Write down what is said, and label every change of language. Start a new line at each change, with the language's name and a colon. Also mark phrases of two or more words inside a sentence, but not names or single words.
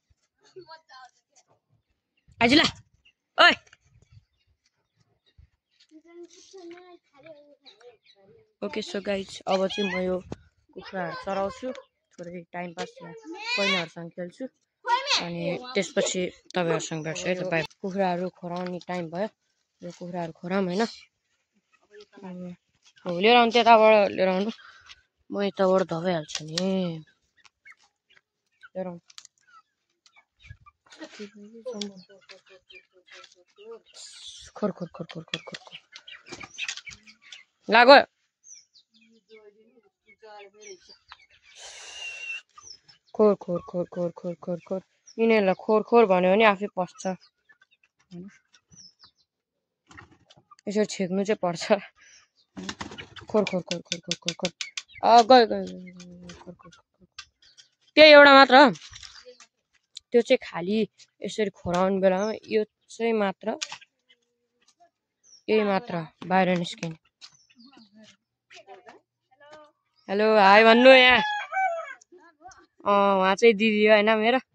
Nepali: आइज ल ओइ
English: okay so guys
Nepali: अब चाहिँ म यो कुखुराहरू चराउँछु थोरै
English: time pass
Nepali: बहिनीहरूसँग खेल्छु अनि त्यसपछि तपाईँहरूसँग भेट्छु है त बाई कुखुराहरू खोराउने टाइम भयो यो कुखुराहरू खोराम होइन हो लिएर आउनु त्यताबाट लिएर आउनु म यताबाट धपाइहाल्छु नि लिएर आउनु खोर खोर खोर खोर खोर खोर लाग्यो खोर खोर खोर खोर खोर खोर खोर यिनीहरूलाई खोर खोर भन्यो भने आफै पस्छ यसरी छेक्नु चाहिँ पर्छ खोर खोर खोर खोर खोर खोर खोर गयो गयो खोर खोर त्यही एउटा मात्र त्यो चाहिँ खाली यसरी खोराउने बेलामा यो चाहिँ मात्र यही मात्र बाहिर निस्किने
English: hello hi
Nepali: भन्नु यहाँ उहाँ चाहिँ दिदी हो होइन मेरो